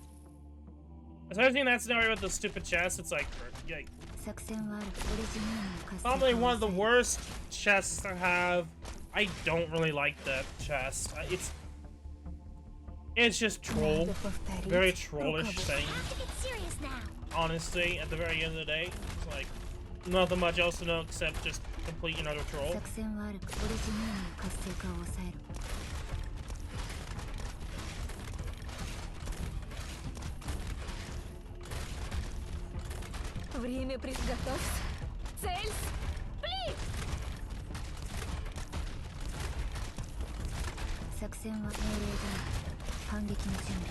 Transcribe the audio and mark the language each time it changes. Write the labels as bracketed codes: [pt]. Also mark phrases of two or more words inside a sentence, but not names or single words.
[en] Especially in that scenario with the stupid chest, it's like, probably one of the worst chests to have. I don't really like that chest. It's just troll. Very trollish thing. Honestly, at the very end of the day, it's like nothing much else to know except just complete another troll. [ru] Время приготовься. Цель. Пли! [ja] 作戦は命令だ。反撃の準備。